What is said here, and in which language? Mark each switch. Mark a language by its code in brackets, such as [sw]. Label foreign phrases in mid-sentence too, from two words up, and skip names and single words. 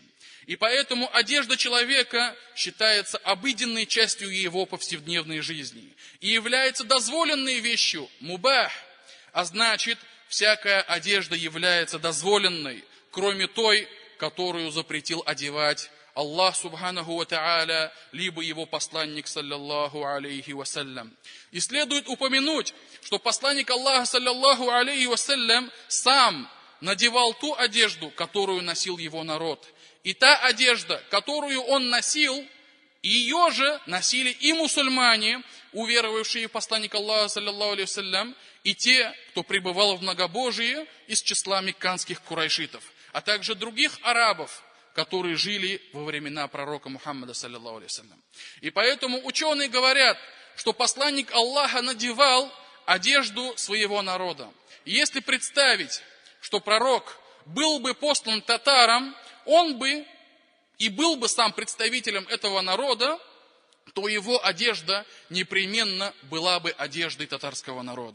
[ru] И поэтому одежда человека считается обыденной частью его повседневной жизни и является дозволенной вещью, мубах, а значит, всякая одежда является дозволенной, кроме той, которую запретил одевать Аллах [ar] سبحانه وتعالى, [ru] либо его посланник, [ar] صلى الله عليه وسلم. [ru] И следует упомянуть, что посланник Аллаха, [ar] صلى الله عليه وسلم, [ru] сам надевал ту одежду, которую носил его народ. И та одежда, которую он носил, ее же носили и мусульмане, уверовавшие в посланника Аллаха, [ar] صلى الله عليه وسلم, [ru] и те, кто пребывал в многобожии из числа мекканских курайшитов, а также других арабов, которые жили во времена пророка Мухаммада, [ar] صلى الله عليه وسلم. [ru] И поэтому ученые говорят, что посланник Аллаха надевал одежду своего народа. И если представить, что пророк был бы послан татарам, он бы и был бы сам представителем этого народа, то его одежда непременно была бы одеждой татарского народа.